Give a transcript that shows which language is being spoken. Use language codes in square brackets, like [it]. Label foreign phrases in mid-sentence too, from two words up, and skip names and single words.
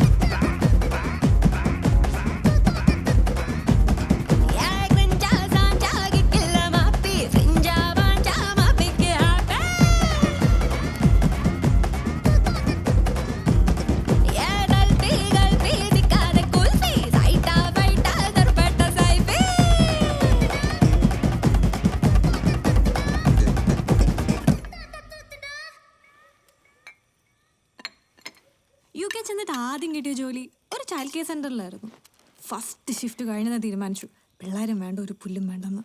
[ml] கிரிஞ்சா சாஞ்சா கில்ல மாப்பி ஃப்ரிஞ்சா வாஞ்சா மாப்பிக்கு ஹாப்பி கல்பி திக்காத குல்ஃபி சைட்டா பைட்டா தர்பட்ட சைபி യു കെ ചെന്നിട്ട് ആദ്യം കിട്ടിയ ജോലി ഒരു [en] child care [ml] സെൻ്ററിലായിരുന്നു. [en] first shift [ml] കഴിഞ്ഞാൽ തീരുമാനിച്ചു പിള്ളേരും വേണ്ട ഒരു പുല്ലും വേണ്ടെന്ന്.